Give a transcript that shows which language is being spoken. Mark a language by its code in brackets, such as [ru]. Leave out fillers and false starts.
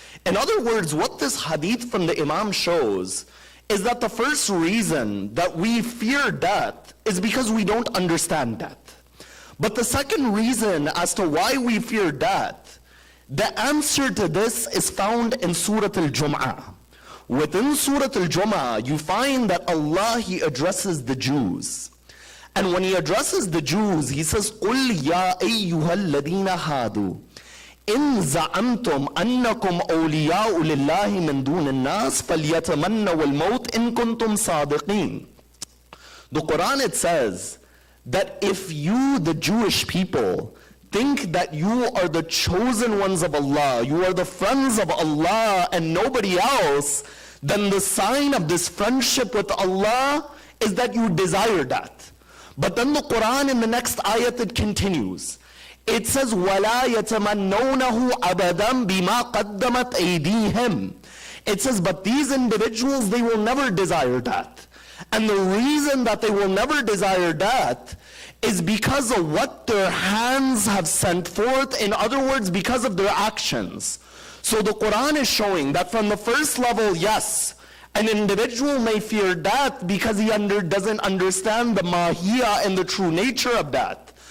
[en] In other words, what this hadith from the Imam shows is that the first reason that we fear death is because we don't understand death. But the second reason as to why we fear death, the answer to this is found in Surah Al-Jum'ah. Within Surah Al-Jum'ah, you find that Allah, He addresses the Jews. And when He addresses the Jews, He says, [ar] قُلْ يَا أَيُّهَا الَّذِينَ هَادُوا إِن زَعَمْتُمْ أَنَّكُمْ أَوْلِيَاءُ لِلَّهِ مِن دُونِ النَّاسِ فَلْيَتَمَنَّوُا الْمَوْتَ إِن كُنتُمْ صَادِقِينَ. [en] The Quran, it says that if you, the Jewish people, think that you are the chosen ones of Allah, you are the friends of Allah and nobody else, then the sign of this friendship with Allah is that you desire that. But then the Quran in the next ayat, it continues. It says, [ar] وَلَا يَتَمَنَّوْنَهُ أَبَدًا بِمَا قَدَّمَتْ أَيْدِيهِمْ. [en] It says, but these individuals, they will never desire that. And the reason that they will never desire that is because of what their hands have sent forth. In other words, because of their actions. So the Quran is showing that from the first level, yes, an individual may fear death because he doesn't understand the mahiyya and the true nature of death.